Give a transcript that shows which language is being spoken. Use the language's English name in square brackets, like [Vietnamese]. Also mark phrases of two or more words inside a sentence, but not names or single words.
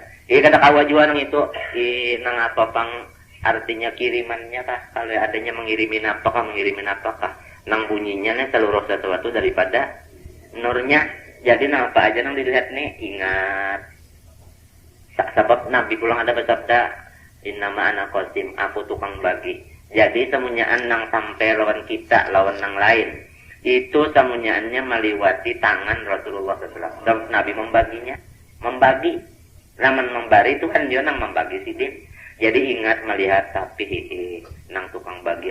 [Banjar] Kada kawa jua nang itu nang apa pang artinya kirimannya kah? Kalau adanya mengirimin apakah? Nang bunyinya nih seluruh sesuatu daripada nurnya. Jadi nang apa aja nang dilihat nih ingat. Sebab Nabi pulang ada bersabda, [Arabic] "إنما أنا قاسم, [Banjar] aku tukang bagi." Jadi semunyaan nang sampai lawan kita, lawan nang lain. Itu semunyaannya meliwati tangan Rasulullah SAW. Dan Nabi membaginya, membagi. Namun membari itu kan dia nang membagi sidin. Jadi ingat melihat sapi nang tukang bagi.